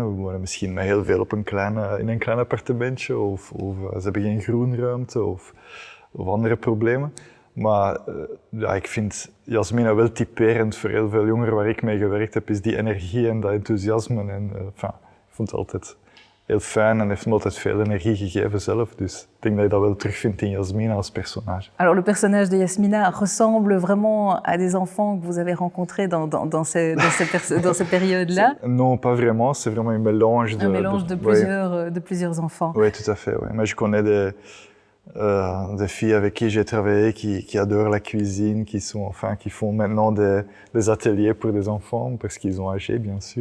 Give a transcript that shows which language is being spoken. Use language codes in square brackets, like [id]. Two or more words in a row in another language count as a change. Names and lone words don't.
[nl] We wonen misschien met heel veel in een klein appartementje of ze hebben geen groenruimte of andere problemen. Maar ik vind Yasmina wel typerend voor heel veel jongeren waar ik mee gewerkt heb, is die energie en dat enthousiasme. En, ik vond het altijd heel fijn en heeft me altijd veel energie gegeven zelf. Dus ik denk dat je dat wel terugvindt in Yasmina als personnage. [fr] Alors le personnage de Yasmina ressemble vraiment à des enfants que vous avez rencontrés dans ces périodes-là? Non, pas vraiment. C'est vraiment un mélange de plusieurs enfants. Oui, tout à fait. Oui. Mais je connais des filles avec qui j'ai travaillé qui adorent la cuisine, qui font maintenant des ateliers pour des enfants parce qu'ils ont âgé, bien sûr.